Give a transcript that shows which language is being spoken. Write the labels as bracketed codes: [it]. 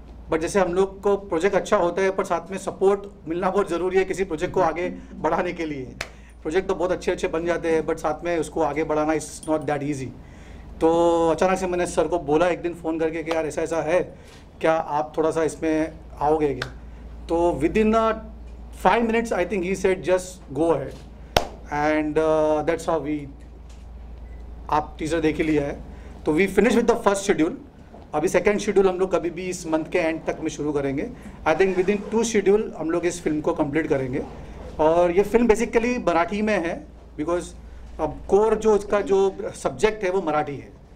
[hi] But जैसे हम लोग को प्रोजेक्ट अच्छा होता है पर साथ में सपोर्ट मिलना बहुत ज़रूरी है किसी प्रोजेक्ट को आगे बढ़ाने के लिए। प्रोजेक्ट तो बहुत अच्छे अच्छे बन जाते हैं बट साथ में उसको आगे बढ़ाना [en] Is not that easy. [hi] तो अचानक से मैंने सर को बोला एक दिन फ़ोन करके कि यार ऐसा ऐसा है, क्या आप थोड़ा सा इसमें आओगे क्या? तो [en] within 5 minutes I think he said just go ahead, and that's how we, [hi] आप टीजर देख ही लिया है। तो [en] We finish with the first schedule. [hi] अभी सेकंड शेड्यूल हम लोग कभी भी इस मंथ के एंड तक में शुरू करेंगे। [en] I think within 2 schedule [hi] हम लोग इस फिल्म को कंप्लीट करेंगे। और ये फिल्म बेसिकली मराठी में है बिकॉज अब कोर जो इसका जो सब्जेक्ट है वो मराठी है।